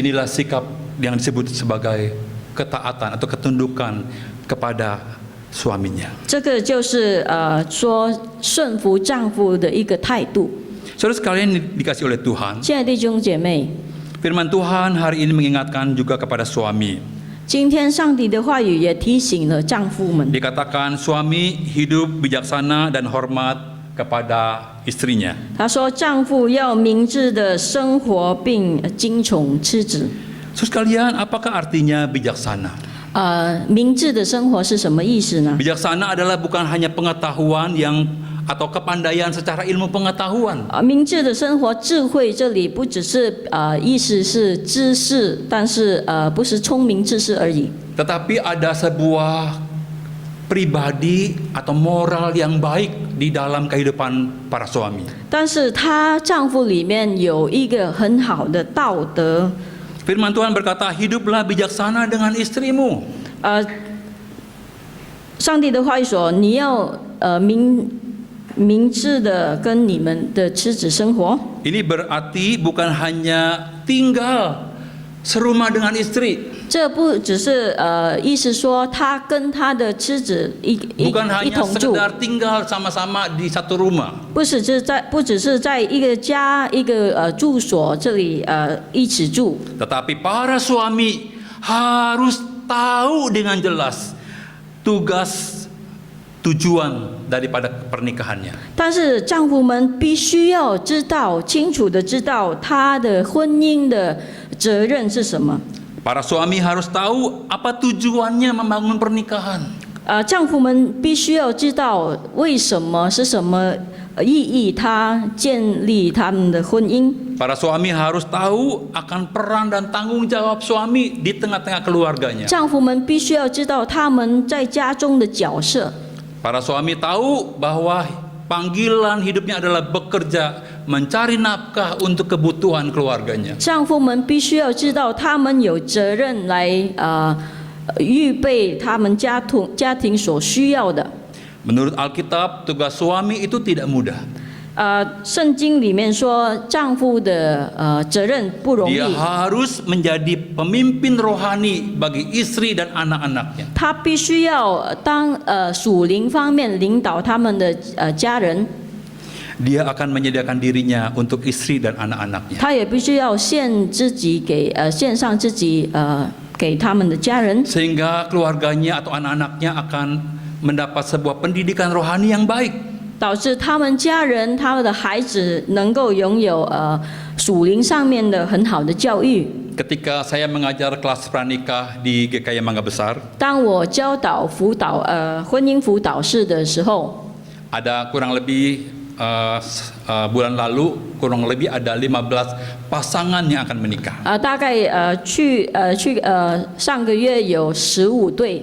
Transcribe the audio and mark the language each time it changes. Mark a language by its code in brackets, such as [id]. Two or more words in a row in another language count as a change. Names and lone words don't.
[id] Inilah sikap yang disebut sebagai ketaatan atau ketundukan kepada suaminya. [zh] 这个就是说顺服丈夫的一个态度。 [id] Saudara sekalian dikasih oleh Tuhan, [zh] 亲爱的弟兄姐妹， [id] firman Tuhan hari ini mengingatkan juga kepada suami. [zh] 今天上帝的话语也提醒了丈夫们。 [id] Dikatakan suami hidup bijaksana dan hormat kepada istrinya. [zh] 他说，丈夫要明智的生活，并敬宠妻子。 [id] Saudara sekalian, apakah artinya bijaksana? [zh] 明智的生活是什么意思呢？ [id] Bijaksana adalah bukan hanya pengetahuan yang atau kepandaian secara ilmu pengetahuan. [zh] 明智的生活，智慧这里不只是意思是知识，但是不是聪明知识而已。 [id] Tetapi ada sebuah pribadi atau moral yang baik di dalam kehidupan para suami. [zh] 但是她丈夫里面有一个很好的道德。 [id] Firman Tuhan berkata, hiduplah bijaksana dengan istrimu. [zh] 上帝的话语说，你要明智的跟你们的妻子生活。 [id] Ini berarti bukan hanya tinggal serumah dengan istri. [zh] 这不只是意思说他跟他的妻子一 [id] Bukan hanya [zh] 同住， [id] sekedar tinggal sama-sama di satu rumah. [zh] 不只是在一个家一个住所这里一起住， [id] Tetapi para suami harus tahu dengan jelas tugas tujuan daripada pernikahannya. [zh] 但是丈夫们必须要知道清楚的知道他的婚姻的责任是什么。 [id] Para suami harus tahu apa tujuannya membangun pernikahan. [zh] 丈夫们必须要知道为什么是什么意义，他建立他们的婚姻。 [id] Para suami harus tahu akan peran dan tanggung jawab suami di tengah-tengah keluarganya. [zh] 丈夫们必须要知道他们在家中的角色。 [id] Para suami tahu bahwa panggilan hidupnya adalah bekerja, mencari nafkah untuk kebutuhan keluarganya. [zh] 丈夫们必须要知道，他们有责任来预备他们家庭所需要的。 [id] Menurut Alkitab, tugas suami itu tidak mudah. [zh] 圣经里面说，丈夫的责任不容易 [id] Dia，harus menjadi pemimpin rohani bagi istri dan anak-anaknya. [zh] 他必须要当属灵方面领导他们的家人， [id] Dia akan menyediakan dirinya untuk istri dan anak-anaknya. [zh] 他也必须要献上自己给他们的家人， [id] Sehingga keluarganya atau anak-anaknya akan mendapat sebuah pendidikan rohani yang baik. [zh] 导致他们家人、他们的孩子能够拥有属灵上面的很好的教育。 [id] Ketika saya mengajar kelas pranikah di GKI Mangga Besar, [zh] 当我教导婚姻辅导室的时候， [id] ada kurang lebih bulan lalu kurang lebih ada 15 pasangan yang akan menikah. [zh] 大概上个月有15对。